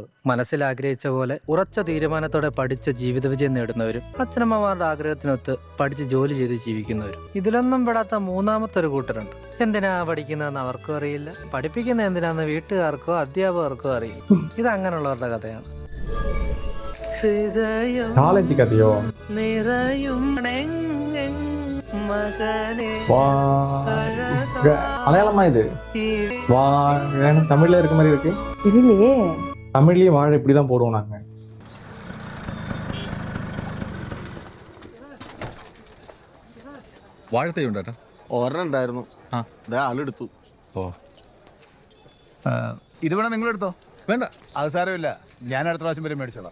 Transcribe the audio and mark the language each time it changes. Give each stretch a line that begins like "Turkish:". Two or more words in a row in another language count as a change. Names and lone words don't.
Malayalam: മനസ്സിൽ ആഗ്രഹിച്ച പോലെ ഉറച്ച തീരുമാനത്തോടെ പഠിച്ച ജീവിത വിജയം നേടുന്നവരും അച്ഛനമ്മമാരുടെ ആഗ്രഹത്തിനൊത്ത് പഠിച്ച് ജോലി ചെയ്ത് ജീവിക്കുന്നവരും. ഇതിലൊന്നും പെടാത്ത മൂന്നാമത്തെ ഒരു കൂട്ടരുണ്ട്. എന്തിനാ പഠിക്കുന്നതെന്ന് അവർക്കും അറിയില്ല, പഠിപ്പിക്കുന്ന എന്തിനാന്ന് വീട്ടുകാർക്കോ അധ്യാപകർക്കോ അറിയില്ല. ഇത് അങ്ങനെയുള്ളവരുടെ കഥയാണ്.
Tamil: காலேஜ் கதையோ? மலையாளமா இது? வாழை தமிழ்ல இருக்க மாதிரி இருக்கு. இல்லையே, தமிழ்லயே வாழை இப்படிதான் போடுவோம் நாங்க.
Malayalam: വാഴത്തൈ ഉണ്ടോ? ഒരെണ്ണം ഉണ്ടായിരുന്നു, ആളെടുത്തു. ഓ, ഇത് വേണം നിങ്ങൾ എടുത്തോ. വേണ്ട, അത് സാരമില്ല, ഞാൻ അടുത്ത പ്രാവശ്യം വരെ മേടിച്ചോളാം.